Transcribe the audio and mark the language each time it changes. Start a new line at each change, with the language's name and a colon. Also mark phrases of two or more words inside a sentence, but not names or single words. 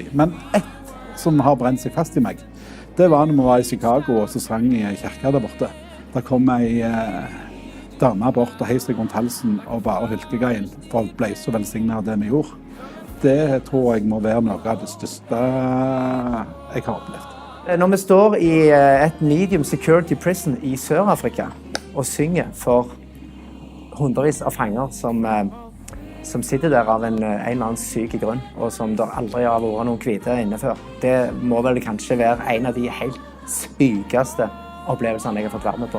Norwegian: Men ett som har brent seg fast i meg, det var når vi var i Chicago og så sang i kirka der borte. Der kom ei dame bort og heiste rundt halsen og bare hylkegreien, for folk ble så velsignet av det vi gjorde. Det tror jeg må være noe av det største jeg har opplevd. Når vi står i et
English: medium security prison
Norwegian: i Sør-Afrika og synger for hundrevis av fanger som sitter der av en eller annen syk grunn, og som der aldri har vært noen hvite inne før. Det må vel kanskje være en av de helt sykeste opplevelsene jeg har fått være med på.